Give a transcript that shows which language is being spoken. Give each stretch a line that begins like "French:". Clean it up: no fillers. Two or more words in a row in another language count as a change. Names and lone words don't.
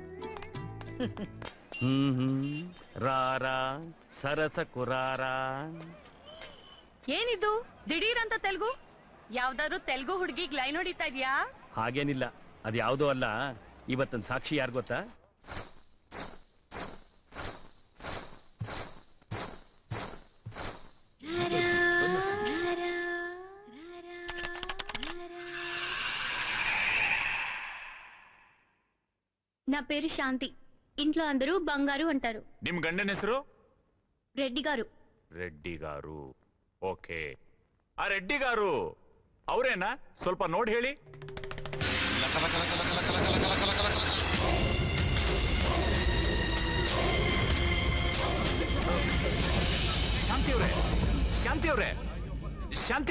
Telugu: రార సరస కురార.
Kannada: ಏನಿದು ದಿಢೀರ್ ಅಂತ ತೆಲುಗು? ಯಾವ್ದಾದ್ರು ತೆಲುಗು ಹುಡುಗಿಗ್ ಲೈನ್ ಹೊಡಿತಾ ಇದ್ಯಾ? ಹಾಗೇನಿಲ್ಲ, ಅದು ಯಾವುದೋ ಅಲ್ಲ. ಇವತ್ತನ್ ಸಾಕ್ಷಿ ಯಾರು ಗೊತ್ತಾ?
Telugu: నా పేరు శాంతి. ఇంట్లో అందరూ బంగారు అంటారు.
Kannada: ನಿಮ್ ಗಂಡನ ಹೆಸರು?
Telugu: రెడ్డి గారు.
Kannada: ರೆಡ್ಡಿ ಗಾರು. ಓಕೆ, ಆ ರೆಡ್ಡಿ ಗಾರು ಅವರೇನಾ? ಸ್ವಲ್ಪ ನೋಡಿ ಹೇಳಿ. ಶಾಂತಿ ಅವ್ರೆ ಶಾಂತಿ.